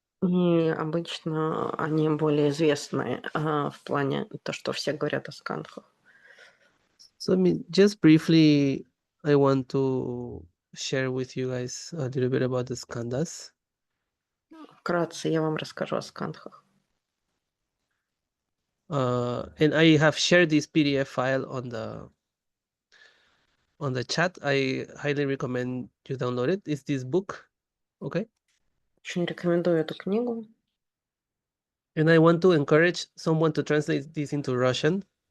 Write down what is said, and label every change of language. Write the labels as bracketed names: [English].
[Russian] И обычно они более известны в плане то, что все говорят о скандхах. [English] So, just briefly, I want to share with you guys a little bit about the skandhas. [Russian] Вкратце я вам расскажу о скандхах. [English] And I have shared this PDF file on the chat. I highly recommend you download it. It's this book, okay? [Russian] Очень рекомендую эту книгу. [English] And I want to encourage someone to translate this into Russian.